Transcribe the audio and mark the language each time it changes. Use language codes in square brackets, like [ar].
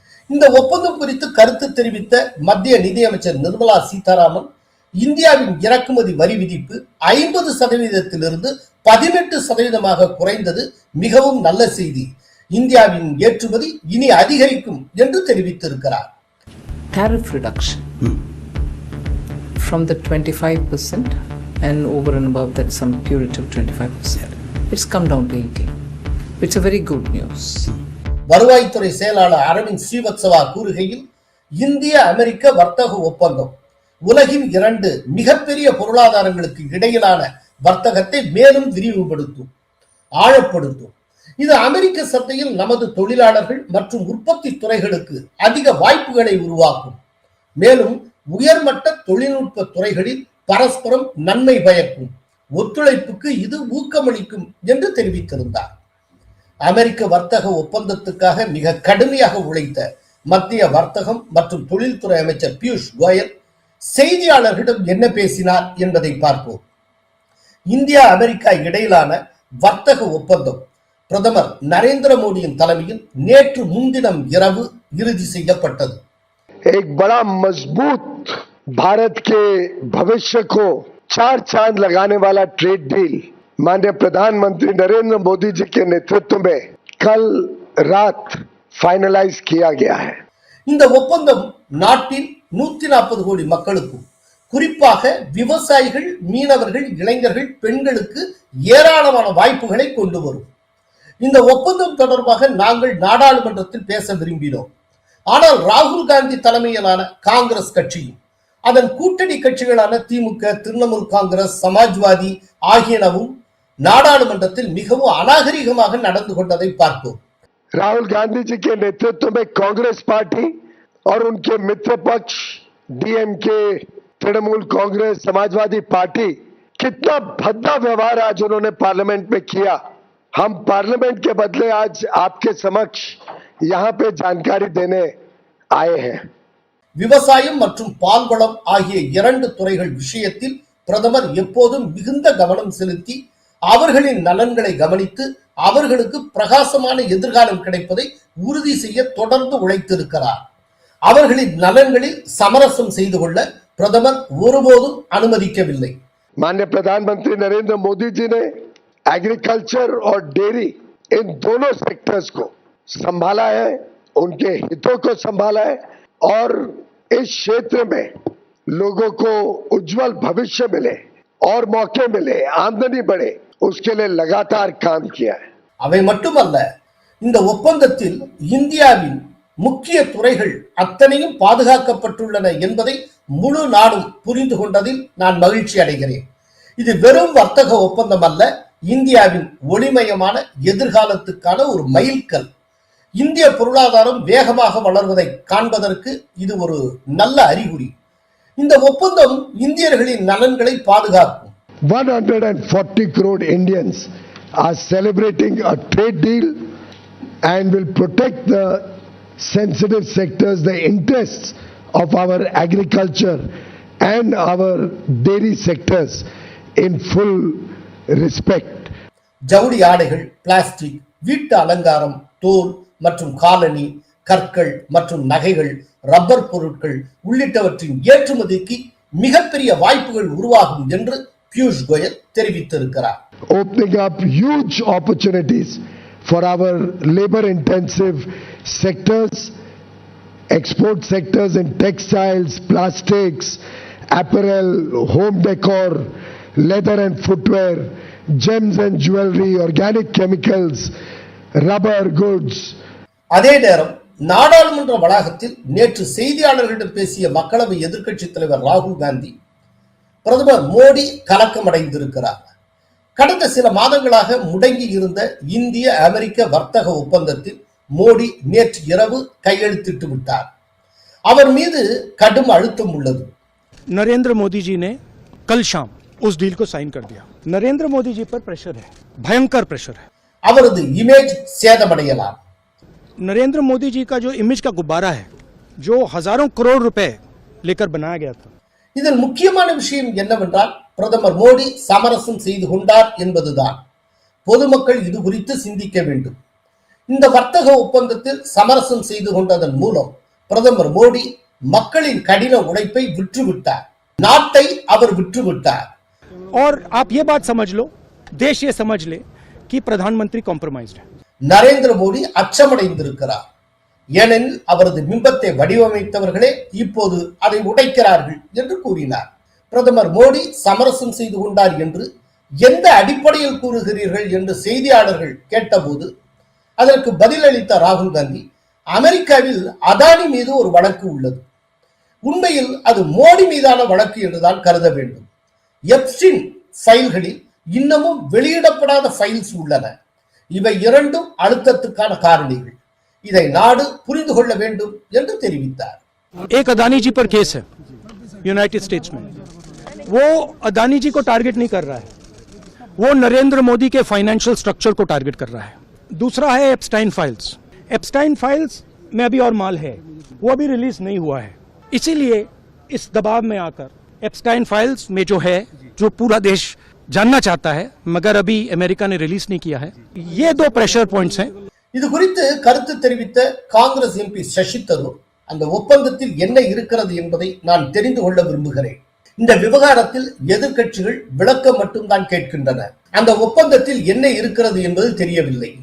[ta] இந்த ஒப்பந்தம் குறித்து கருத்து தெரிவித்த மத்திய நிதியமைச்சர் நிர்மலா சீதாராமன் இந்தியாவின் இறக்குமதி வரி விதிப்பு 50% 18% குறைந்தது மிகவும் நல்ல செய்தி, இந்தியாவின் ஏற்றுமதி இனி அதிகரிக்கும் என்று தெரிவித்திருக்கிறார். [en] Tariff reduction from the 25% and over and above that some punitive 25%. It's come down to 18. It's a very good news. [ta] வருவாய்த்துறை செயலாளர் அரவிந்த் ஸ்ரீவத்சவா கூறுகையில் இந்திய அமெரிக்க வர்த்தக ஒப்பந்தம் உலகின் 2 மிகப்பெரிய பொருளாதாரங்களுக்கு இடையிலான வர்த்தகத்தை மேலும் விரிவுபடுத்தும், ஆழப்படுத்தும். இது அமெரிக்க சந்தையில் நமது தொழிலாளர்கள் மற்றும் உற்பத்தி துறைகளுக்கு அதிக வாய்ப்புகளை உருவாக்கும். மேலும் உயர்மட்ட தொழில்நுட்ப துறைகளில் பரஸ்பரம் நன்மை பயக்கும், ஒத்துழைப்புக்கு இது ஊக்கமளிக்கும் என்று தெரிவித்திருந்தார். அமெரிக்க வர்த்தக ஒப்பந்தத்துக்காக மிக கடுமையாக உழைத்த மத்திய வர்த்தகம் மற்றும் தொழில்துறை அமைச்சர் பியூஷ் கோயல் செய்தியாளர்களிடம் என்ன பேசினார் என்பதை பார்ப்போம். இந்தியா அமெரிக்கா இடையிலான வர்த்தக ஒப்பந்தம் பிரதமர் நரேந்திர மோடியின் தலைமையில் நேற்று முன்தினம் இரவு இறுதி செய்யப்பட்டது. [hi] एक बड़ा मजबूत भारत के भविष्य को 4 चांद लगाने वाला ट्रेड डील माननीय प्रधानमंत्री नरेंद्र मोदी जी के नेतृत्व में कल रात फाइनलाइज किया गया है. [ta] இந்த ஒப்பந்தம் நாட்டின் 140 கோடி மக்களுக்கும் குறிப்பாக விவசாயிகள், மீனவர்கள், இளைஞர்கள், பெண்களுக்கு ஏராளமான வாய்ப்புகளை கொண்டு வரும். இந்த ஒப்பந்தம் தொடர்பாக நாங்கள் நாடாளுமன்றத்தில் பேச விரும்பினோம். ஆனால் ராகுல் காந்தி தலைமையிலான காங்கிரஸ் கட்சியும் அதன் கூட்டணி கட்சிகளான திமுக, திரிணாமுல் காங்கிரஸ், சமாஜ்வாதி ஆகியனவும் நாடாளுமன்றத்தில் மிகவும் அநாகரிகமாக நடந்து கொண்டதை பார்த்தோம். [hi] राहुल गांधी जी के नेतृत्व में कांग्रेस पार्टी और उनके मित्र पक्ष DMK, तृणमूल कांग्रेस, समाजवादी पार्टी कितना भद्दा व्यवहार आज उन्होंने पार्लियामेंट में किया. हम पार्लियामेंट के बदले आज आपके समक्ष यहाँ पे जानकारी देने आए हैं. [ta] விவசாயம் மற்றும் பால்வளம் ஆகிய 2 துறைகள் விஷயத்தில் பிரதமர் எப்போதும் மிகுந்த கவனம் செலுத்தி அவர்களின் நலன்களை கவனித்து அவர்களுக்கு பிரகாசமான எதிர்காலம் கிடைப்பதை உறுதி செய்ய தொடர்ந்து உழைத்திருக்கிறார். அவர்களின் நலன்களில் சமரசம் செய்து கொள்ள பிரதமர் ஒருபோதும் அனுமதிக்கவில்லை. [hi] माननीय प्रधानमंत्री नरेंद्र मोदी जी ने एग्रीकल्चर और डेयरी इन दोनों सेक्टर्स को संभाला है, उनके हितों को संभाला है और इस क्षेत्र में लोगों को उज्जवल भविष्य मिले और मौके मिले, आमदनी बढ़े, उसके लिए लगातार काम किया है. [ta] அவை மட்டுமல்ல, இந்த ஒப்பந்தத்தில் இந்தியாவின் முக்கிய துறைகள் அத்தனையும் பாதுகாக்கப்பட்டுள்ளன என்பதை முழு நாடும் புரிந்து கொண்டதில் நான் மகிழ்ச்சி அடைகிறேன். இது வெறும் வர்த்தக ஒப்பந்தம் அல்ல, இந்தியாவின் ஒளிமயமான எதிர்காலத்துக்கான ஒரு மைல்கல். இந்திய பொருளாதாரம் வேகமாக வளர்வதை காண்பதற்கு இது ஒரு நல்ல அறிகுறி. இந்த ஒப்பந்தம் இந்தியர்களின் நலன்களை பாதுகாக்கும். [en] 140 crore Indians are celebrating a trade deal and will protect the sensitive sectors, the interests of our agriculture and our dairy sectors in full respect. [ta] ஜவுளி ஆடைகள், பிளாஸ்டிக், வீட்டு அலங்காரம், தோல் மற்றும் காலணி, கற்கள் மற்றும் நகைகள், ரப்பர் பொருட்கள் உள்ளிட்டவற்றின் ஏற்றுமதிக்கு மிகப்பெரிய வாய்ப்புகள் உருவாகும் என்று பியூஷ் கோயல் தெரிவித்திருக்கிறார். [en] Opening up huge opportunities for our labor intensive sectors, export sectors in textiles, plastics, apparel, home decor, leather and footwear, gems and jewelry, organic chemicals, rubber goods. [ta] அதே நேரம் நாடாளுமன்ற வளாகத்தில் நேற்று செய்தியாளர்களிடம் பேசிய மக்களவை எதிர்க்கட்சித் தலைவர் ராகுல் காந்தி, பிரதமர் மோடி கலக்கமடைந்திருக்கிறார். கடந்த சில மாதங்களாக முடங்கி இருந்த இந்திய அமெரிக்க வர்த்தக ஒப்பந்தத்தில் மோடி நேற்று இரவு கையெழுத்திட்டு விட்டார். அவர் மீது கடும் அழுத்தம் உள்ளது. [hi] नरेंद्र मोदी जी ने कल शाम उस डील को साइन कर दिया. नरेंद्र मोदी जी पर प्रेशर है, भयंकर प्रेशर है. [ta] அவரது இமேஜ் சேதமடையலாம். [hi] नरेंद्र मोदी जी का जो इमेज का गुब्बारा है, जो हजारों करोड़ रुपए लेकर बनाया गया था, [ta] இதில் முக்கியமான விஷயம் என்னவென்றால் பிரதமர் மோடி சமரசம் செய்து கொண்டார் என்பதுதான். பொதுமக்கள் இது குறித்து சிந்திக்க வேண்டும். இந்த வர்த்தக ஒப்பந்தத்தில் சமரசம் செய்து கொண்டதன் மூலம் பிரதமர் மோடி மக்களின் கடின உழைப்பை விற்றுவிட்டார், நாட்டை அவர் விற்றுவிட்டார். [hi] और आप ये बात समझ लो, देश ये समझ ले कि प्रधानमंत्री कॉम्प्रोमाइज्ड है. [ta] நரேந்திர மோடி அச்சமடைந்திருக்கிறார். ஏனெனில் அவரது பிம்பத்தை வடிவமைத்தவர்களே இப்போது அதை உடைக்கிறார்கள் என்று கூறினார். பிரதமர் மோடி சமரசம் செய்து கொண்டார் என்று எந்த அடிப்படையில் கூறுகிறீர்கள் என்று செய்தியாளர்கள் கேட்டபோது அதற்கு பதிலளித்த ராகுல் காந்தி, அமெரிக்காவில் அதானி மீது ஒரு வழக்கு உள்ளது, உண்மையில் அது மோடி மீதான வழக்கு என்றுதான் கருத வேண்டும். எப்ஸ்டின் ஃபைல்களில் இன்னமும் வெளியிடப்படாத ஃபைல்ஸ் உள்ளன. இவை இரண்டும் அழுத்தத்துக்கான காரணிகள். இதை நாடு புரிந்து கொள்ள வேண்டும் என்று தெரிவித்தார். [hi] एक अदानी जी पर केस है यूनाइटेड स्टेट्स में. वो अदानी जी को टारगेट नहीं कर रहा है, वो नरेंद्र मोदी के फाइनेंशियल स्ट्रक्चर को टारगेट कर रहा है. दूसरा है एप्स्टाइन फाइल्स. एप्स्टाइन फाइल्स में अभी और माल है, वो अभी रिलीज नहीं हुआ है. इसीलिए इस दबाव में आकर एप्स्टाइन फाइल्स में जो है, जो पूरा देश जानना चाहता है मगर अभी अमेरिका ने रिलीज नहीं किया है, ये दो प्रेशर पॉइंट्स हैं. [ta] இது குறித்து கருத்து தெரிவித்த காங்கிரஸ் எம்பி சசி தரூர், அந்த ஒப்பந்தத்தில் என்ன இருக்கிறது என்பதை நான் தெரிந்து கொள்ள விரும்புகிறேன். இந்த விவகாரத்தில் எதிர்க்கட்சிகள் விளக்கம் மட்டும்தான் கேட்கின்றன. அந்த ஒப்பந்தத்தில் என்ன இருக்கிறது என்பது தெரியவில்லை.